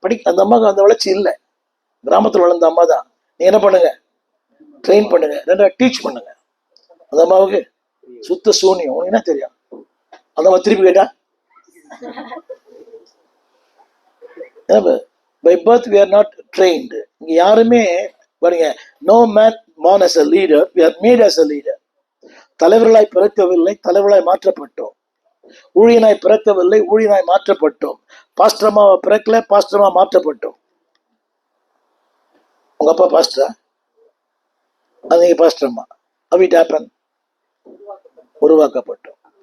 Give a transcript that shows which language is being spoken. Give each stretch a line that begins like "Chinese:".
Tamil: அந்த அம்மாவுக்கு அந்த வளர்ச்சி இல்லை. கிராமத்தில் வளர்ந்த அம்மா தான். நீ என்ன பண்ணுங்க, ட்ரெயின் பண்ணுங்க, ரெண்டா டீச் பண்ணுங்க. அந்த அம்மாவுக்கு சுத்த சூனியம். உனக்கு என்ன தெரியும்? அந்த அம்மா திருப்பி கேட்டா,
English: By birth we are not trained.
Tamil: இங்க யாருமே பாருங்க,
English: no man born as a leader, we are made as a leader.
Tamil: தலைவர்களாய் பிறக்கவில்லை, தலைவர்களாய் மாற்றப்பட்டோம். ஊழியனாய் பிறக்கவில்லை, ஊழியனாய் மாற்றப்பட்டோம். பாஸ்டரமாவை பிறக்கல, பாஸ்டரமா மாற்றப்பட்டோம். உங்க அப்பா பாஸ்டரா, அது நீங்க பாஸ்டரம்மா.
English: How it happened?
Tamil: உருவாக்கப்பட்டோம்.